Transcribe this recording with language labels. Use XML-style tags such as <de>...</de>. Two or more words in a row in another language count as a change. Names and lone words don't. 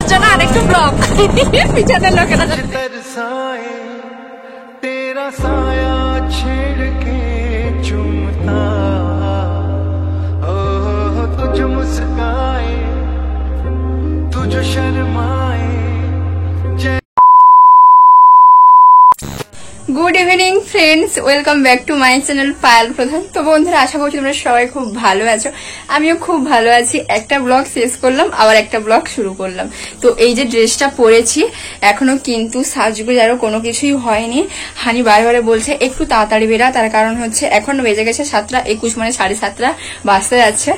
<bn>জন্য আরেকটু ব্লগ পিছনের লোকেরা</bn> <hi>तेरा साया छेड़ के चुमता तुझ मुस्काए तुझ शर्माए।</hi> <en>Good evening friends, welcome back to my channel পায়েল প্রধান।</en> <bn>তো বন্ধুরা, আশা করছি তোমরা সবাই খুব ভালো আছো, আমিও খুব ভালো আছি। একটা ব্লগ শেষ করলাম, আবার একটা ব্লগ শুরু করলাম। তো এই যে ড্রেসটা পরেছি, এখনো কিন্তু সাজগুজ আরো কোনো কিছুই হয়নি। হানি বারে বলছে একটু তাড়াতাড়ি বেরা, তার কারণ হচ্ছে এখন বেজে গেছে 7:21, মানে 7:30 বাজতে যাচ্ছে।</bn>